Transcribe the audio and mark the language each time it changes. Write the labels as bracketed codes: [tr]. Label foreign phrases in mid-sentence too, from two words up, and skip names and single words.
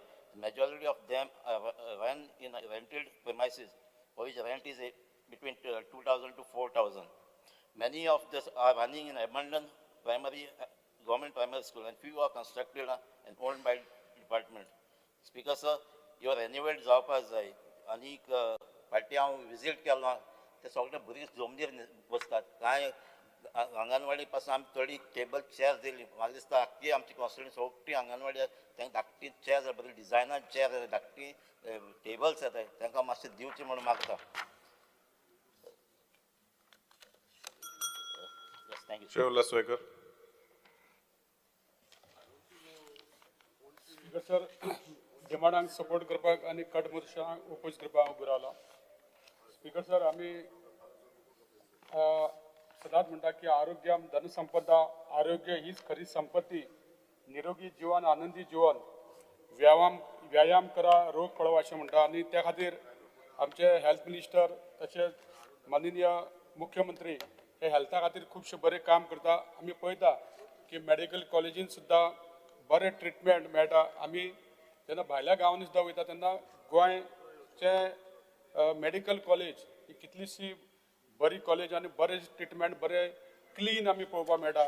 [en] The majority of them are run in rented premises, for which rent is between 2,000 to 4,000. Many of these are running in abandoned government primary school, and few are constructed and owned by department. Speaker, sir, your renovate [kok] जावपाक जाय आनीक फाटीं हांव विजीट केलो ते सगळे भुरगे जमनीर बसतात कांय आंगणवाडी पासून आमी थोडी [en] table chair [kok] दिली म्हाका दिसता आख्खी आमची कॉन्स्टिट्युन्सी सगळी आंगणवाडी तांकां धाकटी चेअर बरी [en] designer chair [kok] धाकटी टेबल्स येताय तांकां मातशें दिवचें म्हणून मागता शिवलास गोंयकर [en] Speaker sir [kok] डिमांडांक सपोर्ट करपाक आनी [en] cut motion [kok] ओपोज करपाक हांव उबो रावला [en] Speaker sir [kok] आमी सदांच म्हणटा की आरोग्याम [mr] धनसंपदा आरोग्य हीच खरी संपत्ती निरोगी जीवन आनंदी जीवन व्यायाम करा रोग पळवा [kok] अशें म्हणटा आनी त्या खातीर आमचे [en] health minister [kok] तशेंच माननीय मुख्यमंत्री हे हेल्था खातीर खुबशे बरें काम करता आमी पळयता की [en] medical college [kok] सुद्दां बरें ट्रिटमेंट मेळटा आमी जेन्ना भायल्या गांवांनी सुद्दां वयता तेन्ना गोंयचे [en] medical college [kok] ही कितलीशी बरी कॉलेज आनी बरें ट्रिटमेंट बरें क्लीन आमी पळोवपाक मेळटा.